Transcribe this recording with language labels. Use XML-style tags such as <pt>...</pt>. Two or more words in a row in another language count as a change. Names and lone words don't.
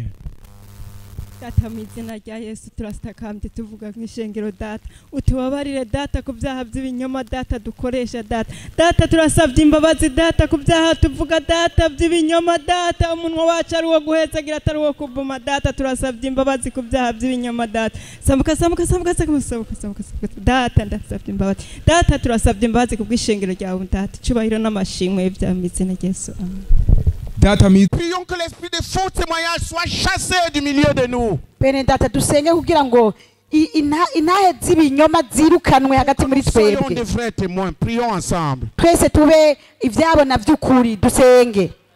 <rw>Data mu izina rya Yesu turastakambye tuvuga nk'ishengero data utubabarire data ku byaha by'ibinyoma data dukoresha data turasabye imbabazi data ku byaha tuvuga data by'ibinyoma data umunwa wacu ari uwo guhetsagira atari uwo kuvuma data turasabye imbabazi ku byaha by'ibinyoma data samuka data ndasabye imbabazi data turasabye imbabazi ku bw'ishengero ryawe data cyubahiro n'amashimwe bya mu izina rya Yesu amen.</rw> <fr>Prions que l'esprit de faux témoignage soit chassé du milieu de nous.</fr> <rw>Bene data dusenge kugira ngo intahe z'ibinyoma zirukanwe hagati muri</rw> <fr>Soyons</fr> <rw>twebwe.</rw> <fr>des vrais témoins. Prions ensemble.</fr> <rw>Twese tube ibyabona by'ukuri dusenge.</rw>